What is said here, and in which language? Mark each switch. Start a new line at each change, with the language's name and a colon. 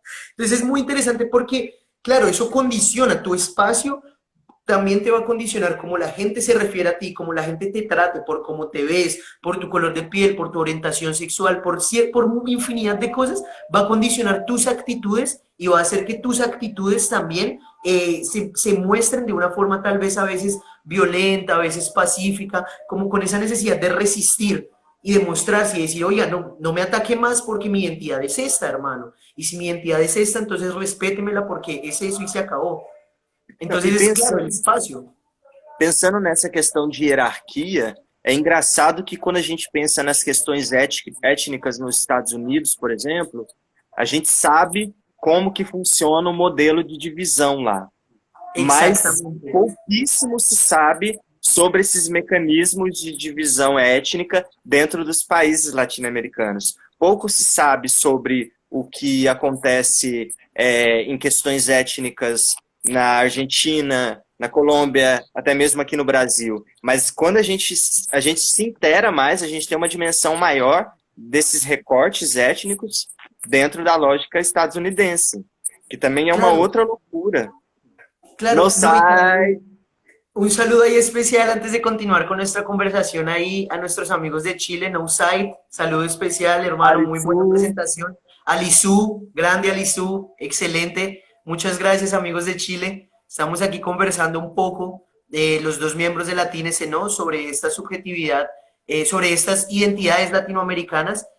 Spanish: Entonces es muy interesante porque, claro, eso condiciona tu espacio, también te va a condicionar cómo la gente se refiere a ti, cómo la gente te trate, por cómo te ves, por tu color de piel, por tu orientación sexual, por infinidad de cosas, va a condicionar tus actitudes y va a hacer que tus actitudes también se muestren de una forma tal vez a veces violenta, a veces pacífica, como con esa necesidad de resistir y demostrarse y decir, oiga, no me ataque más porque mi identidad es esta, hermano. Y si mi identidad es esta, entonces respétemela porque es eso y
Portuguese: se acabou.
Spanish: Entonces, claro, el
Portuguese: espaço. Pensando nessa questão de hierarquia, é engraçado que quando a gente pensa nas questões étnicas nos Estados Unidos, por exemplo, a gente sabe como que funciona o modelo de divisão lá. Mas pouquíssimo se sabe sobre esses mecanismos de divisão étnica dentro dos países latino-americanos. Pouco se sabe sobre o que acontece em questões étnicas na Argentina, na Colômbia, até mesmo aqui no Brasil. Mas quando a gente se inteira mais, a gente tem uma dimensão maior desses recortes étnicos dentro da lógica estadunidense, que também é uma outra loucura.
Spanish: Claro, un saludo ahí especial antes de continuar con nuestra conversación ahí a nuestros amigos de Chile, Nouside, saludo especial, hermano, Alisu. Muy buena presentación. Alisú, grande Alisú, excelente. Muchas gracias, amigos de Chile. Estamos aquí conversando un poco de los dos miembros de Latínese, ¿no? Sobre esta subjetividad, sobre estas identidades latinoamericanas